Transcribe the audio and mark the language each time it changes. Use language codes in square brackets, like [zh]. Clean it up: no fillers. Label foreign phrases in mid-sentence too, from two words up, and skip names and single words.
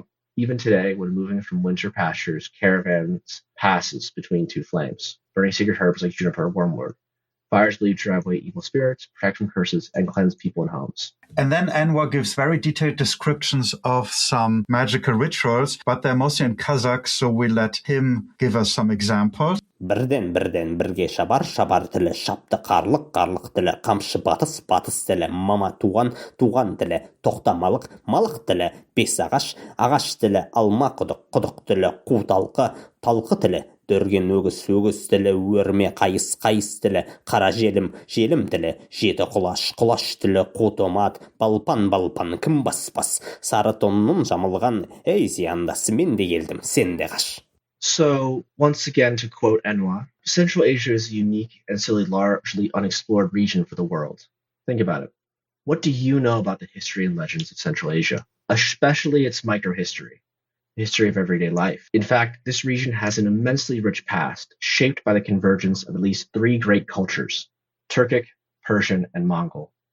[en] Even today, when moving from winter pastures, caravans passes between 2 flames, burning sacred herbs like juniper or wormwood. Fires believed to drive away evil spirits, protect from curses, and cleanse people and homes. And then Anwar gives very detailed descriptions of some magical rituals, but they're mostly in Kazakh, so we let him give us some examples. [kk] Бірден бірге шабар тілі, шапты қарлық тілі, қамшы батыс тілі, мама туған тілі, тоқтамалық тілі, бес ағаш тілі, алма құдық тілі, қу талқы тілі, дөрген өгіз тілі, өрме қайыс тілі, қара желім тілі, жеті құлаш тілі, қу томат, балпан, кім баспас, сары тонның жамылған, ей зияндасы, мен де келдім, сен де қаш. [en] So, once again, to quote Enwa, Central Asia is a unique and still a largely unexplored region for the world. Think about it. What do you know about the history and legends of Central Asia, especially its microhistory, the history of everyday life? In fact, this region has an immensely rich past, shaped by the convergence of at least three great cultures, Turkic, Persian, and Mongol.